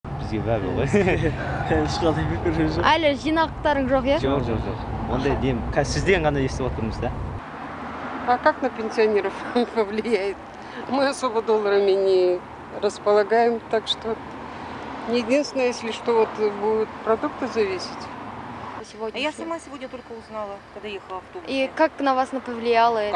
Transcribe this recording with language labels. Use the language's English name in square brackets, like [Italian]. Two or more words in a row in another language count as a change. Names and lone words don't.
[Kazakh] өзге бәрі ғой. Ешқандай пікір жоқ. Әлі жинақтарың жоқ, иә? Жоқ. Ондай дем. Сізден ғана естіп отырмыз да. [Russian] А как на пенсионеров повлияет? Мы особо долларами не располагаем, так что единственное, если что, вот будут продукты зависеть. Сегодня. Я сама сегодня только узнала, когда ехала в автобусе. И как на вас повлияло это?